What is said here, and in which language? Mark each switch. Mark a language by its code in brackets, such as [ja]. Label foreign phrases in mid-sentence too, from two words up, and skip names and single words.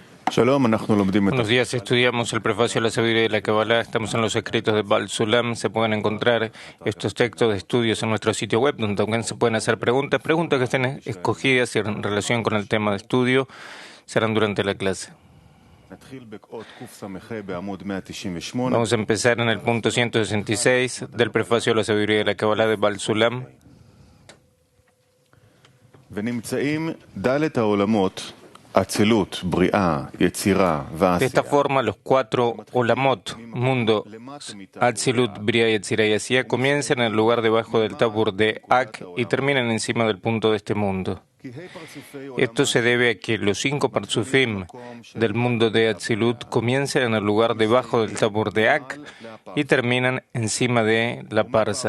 [he] Shalom, אנחנו לומדים את [es] Buenos días, estudiamos el prefacio de la sabiduría de la Kabbalah. Estamos en los escritos de Baal Sulam. Se pueden encontrar estos textos de estudios en nuestro sitio web, donde también se pueden hacer preguntas que estén escogidas y en relación con el tema de estudio serán durante la clase. Vamos a empezar en el punto 166 del prefacio de la sabiduría de la Kabbalah de Baal Sulam. [he] ונמצאים ד' העולמות, אצילות, בריאה, יצירה [es] De [he] ועשייה. [es] esta forma, los cuatro Olamot, mundo, Atzilut, Bria, Yetzirah y Asiya, comienzan en el lugar debajo del tabur de Ak y terminan encima del punto de este mundo. Esto se debe a que los 5 parzufim del mundo de Atzilut comienzan en el lugar debajo del tabur de Ak y terminan encima de la parsa.